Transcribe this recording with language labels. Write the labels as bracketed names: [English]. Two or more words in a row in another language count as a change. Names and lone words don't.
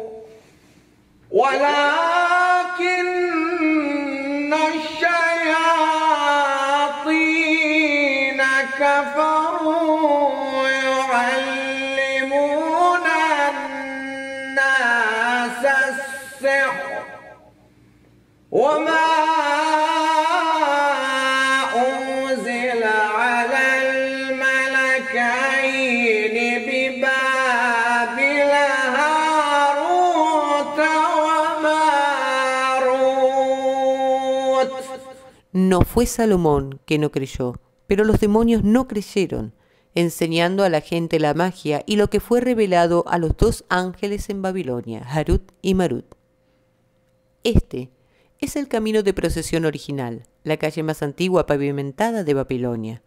[Arabic] يعلمون الناس السحر وما أنزل على الملكين ببابل هاروت وماروت. [Spanish] No fue Salomón que no creyó, pero los demonios no creyeron, enseñando a la gente la magia y lo que fue revelado a los dos ángeles en Babilonia, Harut y Marut. Este es el camino de procesión original, la calle más antigua pavimentada de Babilonia.